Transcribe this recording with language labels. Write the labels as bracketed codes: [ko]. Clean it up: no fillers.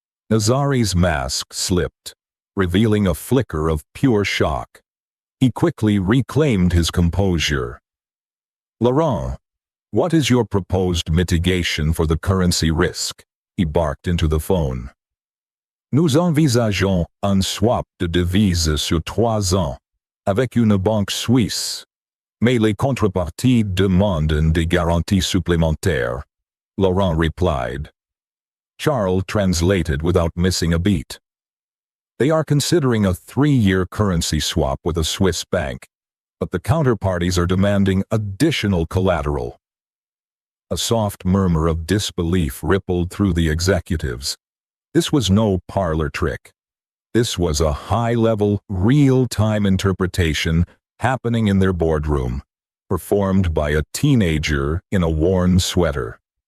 [en] Nazari's mask slipped, revealing a flicker of pure shock. He quickly reclaimed his composure. "Laurent, what is your proposed mitigation for the currency risk?" he barked into the phone. [fr] "Nous envisageons un swap de devises sur 3 ans, avec une banque suisse, mais les contreparties demandent des garanties supplémentaires," [en] Laurent replied. Charles translated without missing a beat. "They are considering a 3-year currency swap with a Swiss bank, but the counterparties are demanding additional collateral." A soft murmur of disbelief rippled through the executives. This was no parlor trick. This was a high-level, real-time interpretation happening in their boardroom, performed by a teenager in a worn sweater.